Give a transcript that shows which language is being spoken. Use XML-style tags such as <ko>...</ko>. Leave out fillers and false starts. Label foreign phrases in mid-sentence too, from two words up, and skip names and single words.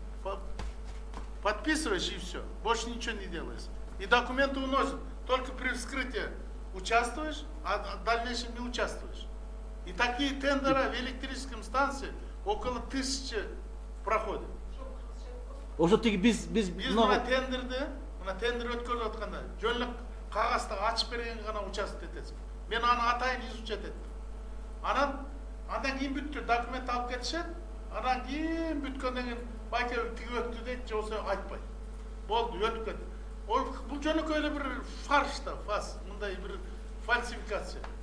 <ru>Подписываешь и все, больше ничего не делается. И документы уносят, только при вскрытии участвуешь, а в дальнейшем не участвуешь. И такие тендеры в электрическом станции около 1000 проходят. Уже ты без</ru> <ky>Биз мына тендер өткөзүп атканда жөнлөк кагазды ачып берген гана участвовать этесиң. Мен аны атайын изучать еттим. Андан кийин бүттү, документ алып кетишет. Андан кийин бүткөндөн кийин байке тиги өттү дейт, же болбосо айтпайт. Болду, өтүп кетти. Бул жөнөкөй эле бир фарш да, фас, мындай бир фальсификация.</ky>